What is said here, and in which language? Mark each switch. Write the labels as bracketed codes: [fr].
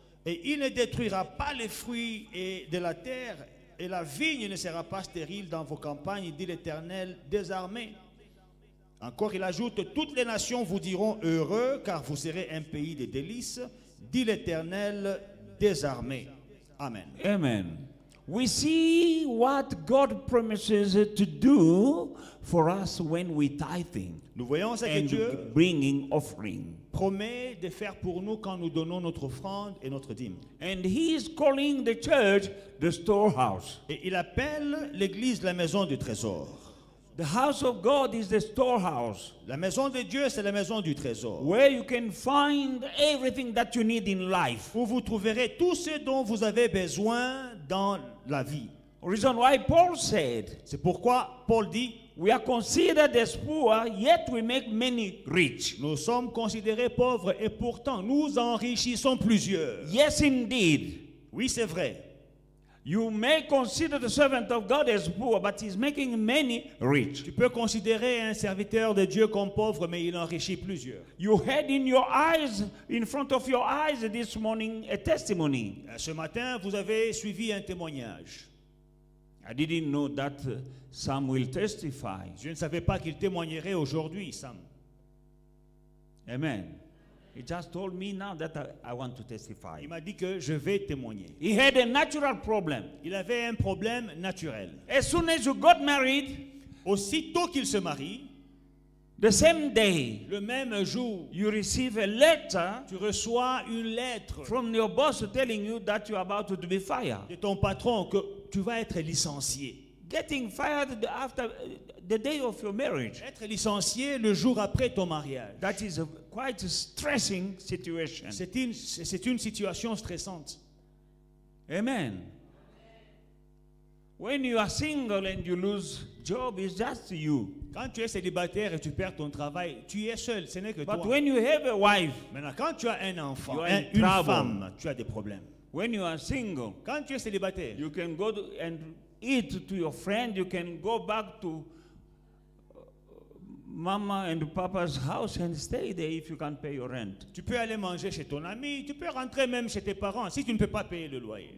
[fr] Et il ne détruira pas les fruits de la terre, et la vigne ne sera pas stérile dans vos campagnes, dit l'Éternel des armées. Encore, il ajoute, toutes les nations vous diront heureux, car vous serez un pays de délices, dit l'Éternel des armées. Amen. Amen. [en] We see what God promises to do for us when we tithing [fr] Nous voyons ce que [en] and [fr] Dieu [en] bringing offering. [fr] promet de faire pour nous quand nous donnons notre offrande et notre dîme. [en] And he is calling the church the storehouse. [fr] Et il appelle l'église la maison du trésor. [en] The house of God is the storehouse, [fr] La maison de Dieu, c'est la maison du trésor. [en] where you can find everything that you need in life. [fr] Où vous trouverez tout ce dont vous avez besoin dans la vie. [en] Reason why Paul said, [fr] C'est pourquoi Paul dit, [en] we are considered as poor, yet we make many rich. [fr] nous sommes considérés pauvres et pourtant nous enrichissons plusieurs. [en] Yes, indeed. [fr] Oui, c'est vrai. [en] You may consider the servant of God as poor, but he's making many rich. [fr] Tu peux considérer un serviteur de Dieu comme pauvre, mais il enrichit plusieurs. [en] You had in your eyes, in front of your eyes this morning, a testimony. [fr] Ce matin, vous avez suivi un témoignage. [en] I didn't know that Sam will testify. [fr] Je ne savais pas qu'il témoignerait aujourd'hui, Sam. Amen. [en] He just told me now that I want to testify. [fr] Il m'a dit que je vais témoigner. [en] He had a natural problem. [fr] Il avait un problème naturel. [en] As soon as you got married, [fr] Aussitôt qu'il se marie, [en] the same day, [fr] le même jour, [en] you receive a letter [fr] tu reçois une lettre [en] from your boss telling you that you're about to be fired. [fr] de ton patron que tu vas être licencié. [en] Getting fired after the day of your marriage. [fr] Être licencié le jour après ton mariage. [en] That is quite a stressing situation. [fr] C'est une situation stressante. Amen. [en] When you are single and you lose job, it's just you. [fr] Quand tu es célibataire et tu perds ton travail, tu es seul, ce n'est que [en] But [fr] toi. [en] when you have a wife, [fr] Maintenant, quand tu as un enfant, [en] You are in [fr] une [en] trouble. [fr] femme, tu as des problèmes. [en] when you are single, [fr] Quand tu es célibataire, [en] you can go and eat to your friend. You can go back to mama and papa's house and stay there if you can't pay your rent. [fr] tu peux aller manger chez ton ami, tu peux rentrer même chez tes parents si tu ne peux pas payer le loyer.